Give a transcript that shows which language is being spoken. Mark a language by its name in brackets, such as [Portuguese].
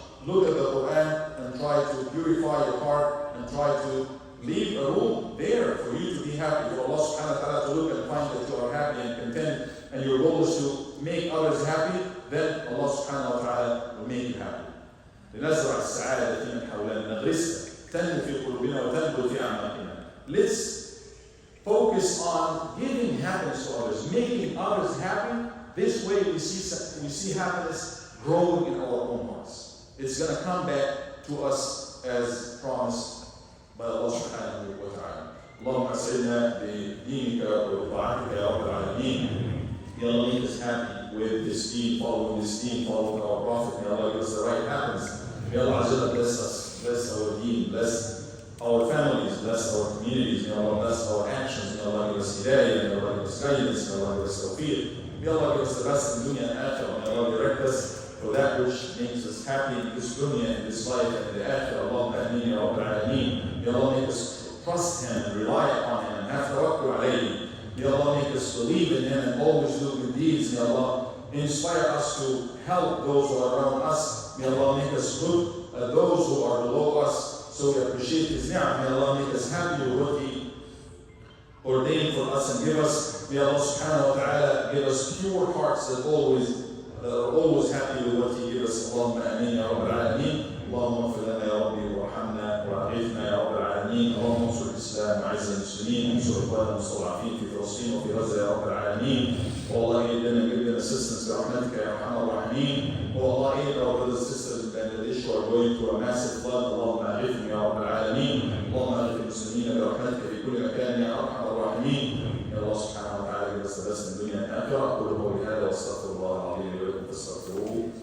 [English] Look at the Quran and try to purify your heart and try to leave a room there for you to be happy, for Allah subhanahu wa ta'ala to look and find that you are happy and content, and your goal is to make others happy. Then Allah subhanahu wa ta'ala will make you happy. [Arabic] لنزرع السعادة في من حولنا نغرسها تنمو في قلوبنا وتنبت في أعماقنا. [English] Let's focus on giving happiness to others, making others happy. This way we see happiness growing in our own hearts. It's going to come back to us as promised by Allah subhanahu wa ta'ala. [Arabic] اللهم اسعدنا بدينك وبطاعتك يا رب العالمين. [English] May Allah make us happy with this deen, following this deen, following our Prophet. May Allah give us the right happiness. May Allah Azza bless us, bless our deen, bless our families, bless our communities. May Allah bless our actions. May Allah give us hidayah. May Allah give us guidance. May Allah give us tawfiq. May Allah give us the best in dunya and akhirah. May Allah direct us for that which makes us happy in this dunya, in this life, and in the akhirah. [Arabic] Allahumma ameen ya Rabbal Alameen. [English] May Allah make us trust Him and rely upon Him and have tawakkul alayhi. May Allah make us believe in Him and always do good deeds. May Allah inspire us to help those who are around us. May Allah make us look at those who are below us so we appreciate His ni'mah. May Allah make us happy with what He ordained for us and give us. May Allah subhanahu wa ta'ala give us pure hearts that are always happy with what He gives us. [Arabic] Allahumma ameen ya Rabbal Alameen. Allahumma ighfir lana ya Rabbi warhamna وأغثنا يا رب العالمين. اللهم انصر الإسلام وأعز المسلمين. انصر إخواننا المستضعفين في فلسطين وفي غزة يا رب العالمين. والله [English] give them assistance [Arabic] برحمتك يا أرحم الراحمين. والله [English] aid our brothers and sisters in Bangladesh who are going through a massive flood. [Arabic] اللهم أغثهم يا رب العالمين. اللهم أغث المسلمين برحمتك في كل مكان يا أرحم الراحمين. يا الله سبحانه وتعالى [English] give us the best in [Arabic] الدنيا والآخرة. أقول قولي هذا وأستغفر الله العظيم لي ولكم فاستغفروه